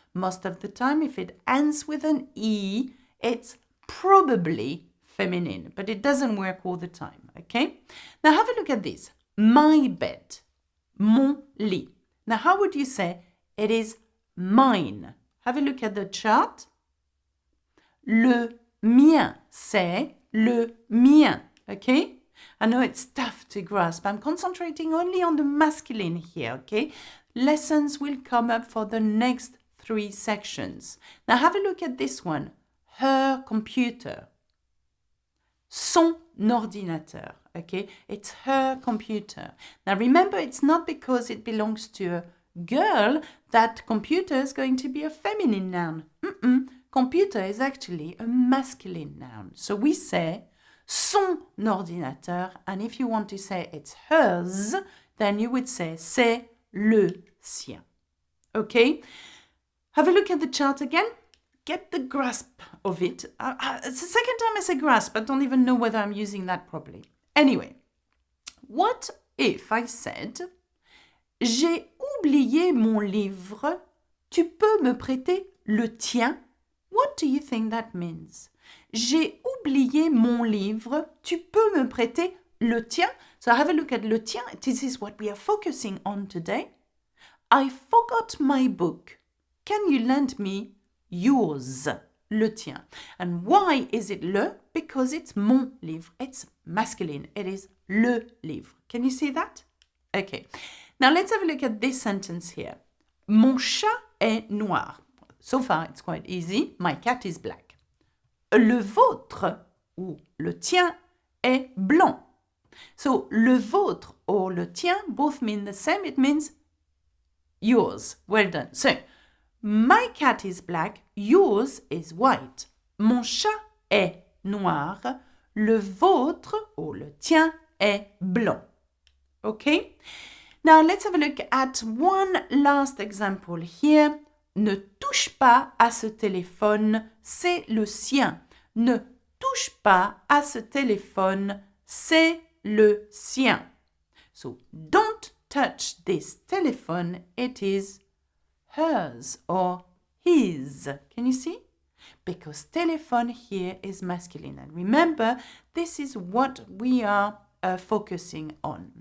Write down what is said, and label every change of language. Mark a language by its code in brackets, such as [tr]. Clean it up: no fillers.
[en] Most of the time, if it ends with an E, it's probably feminine, but it doesn't work all the time, okay? Now have a look at this. My bed, mon lit. Now how would you say it is mine? Have a look at the chart. [fr] Le mien, c'est le mien, okay? [en] I know it's tough to grasp. I'm concentrating only on the masculine here, okay? Lessons will come up for the next 3 sections. Now have a look at this one. Her computer. [fr] Son ordinateur, [en] okay? It's her computer. Now remember, it's not because it belongs to a girl that computer is going to be a feminine noun. Computer is actually a masculine noun. So we say [fr] son ordinateur, [en] and if you want to say it's hers, then you would say [fr] c'est le sien. [en] Okay? Have a look at the chart again. Get the grasp of it. It's the second time I say grasp. I don't even know whether I'm using that properly. Anyway, what if I said [fr] j'ai oublié mon livre, tu peux me prêter le tien? [en] What do you think that means? [fr] J'ai oublié mon livre, tu peux me prêter le tien? [en] So have a look at le tien. This is what we are focusing on today. I forgot my book. Can you lend me yours? Le tien. And why is it le? Because it's mon livre. It's masculine. It is le livre. Can you see that? Okay. Now let's have a look at this sentence here. [fr] Mon chat est noir. [en] So far it's quite easy. My cat is black. [fr] Le vôtre ou le tien est blanc. [en] So le vôtre or le tien both mean the same. It means yours. Well done. So my cat is black, yours is white. [fr] Mon chat est noir, le vôtre or le tien est blanc. [en] Okay? Now let's have a look at one last example here. [fr] Ne touche pas à ce téléphone, c'est le sien. Ne touche pas à ce téléphone, c'est le sien. [en] So don't touch this telephone, it is hers or his. Can you see? Because telephone here is masculine. And remember, this is what we are focusing on.